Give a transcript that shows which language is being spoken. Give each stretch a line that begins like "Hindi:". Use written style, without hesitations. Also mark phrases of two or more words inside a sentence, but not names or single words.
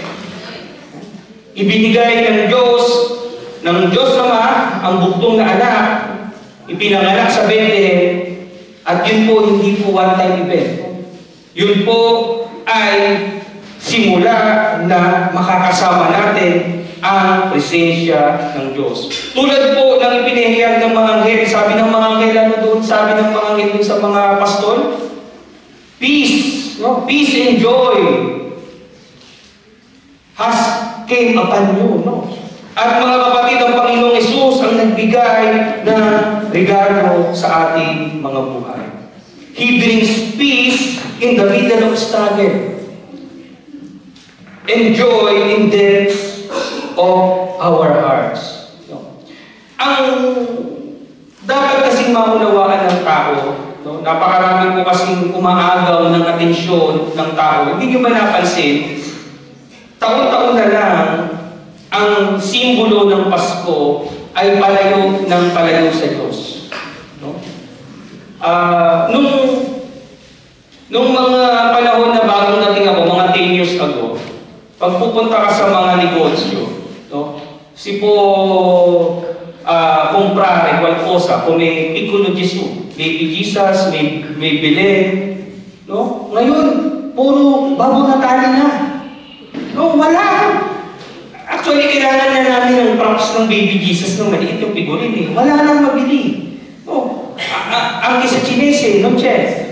Filipino: Ibinigay ng Diyos Ama ang buktong na anak, ipinanganak sa Bethlehem, at yun po hindi po
English: one-time event.
Filipino: Yun po ay simula na makakasama natin ang presensya ng Diyos. Tulad po ng ipinahayag ng mga anghel, sabi ng mga anghel, sabi ng mga anghel doon sa mga pastol,
English: peace, peace and joy has came upon you.
Filipino: At mga kapatid, ang Panginoong Hesus ang nagbigay ng regalo sa ating mga buhay.
English: He brings peace in the middle of struggle and joy in depths of our hearts.
Filipino: Ang dapat kasing maunawaan ng tao, napakarami po kasing umaagaw ng atensyon ng tao. Hindi nyo ba napansin? Taon-taon na lang, ang simbolo ng Pasko ay palayo ng palayo sa Diyos. Nung mga panahon na bagong dating ako, mga 10
English: years ago,
Filipino: pag pupunta ka sa mga negosyo,
Italian: si po comprare qualcosa,
Filipino: kung may
Italian: piccolo Gesù,
English: baby Jesus,
Filipino: may Belen, ngayon, puro bago Natali na. Wala. Actually, kailangan na namin ng props ng
English: baby Jesus
Filipino: ng maliit yung figurine. Wala nang mabili. Ang isa Chinese, no, Chef?